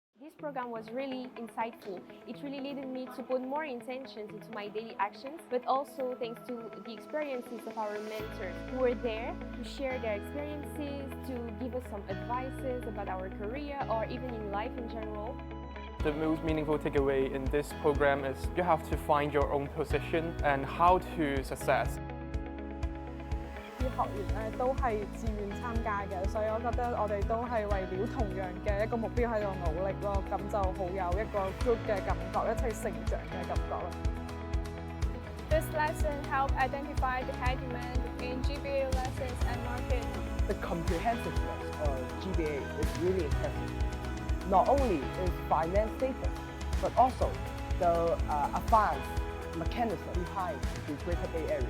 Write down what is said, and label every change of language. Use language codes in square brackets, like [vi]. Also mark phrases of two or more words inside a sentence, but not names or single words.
[en] this program was really insightful. It really led me to put more intentions into my daily actions, but also thanks to the experiences of our mentors who were there to share their experiences, to give us some advices about our career or even in life in general. The most meaningful takeaway in this program is you have to find your own position and how to success. [yue] 啲學員咧都係自願參加嘅，所以我覺得我哋都係為了同樣嘅一個目標喺度努力咯，咁就好有一個 group 嘅感覺，一齊成長嘅感覺咯。 [en] This lesson helped identify the high demand in GBA lessons and market. The comprehensiveness of GBA is really impressive. Not only is finance data, but also the advanced mechanism behind the Greater Bay Area.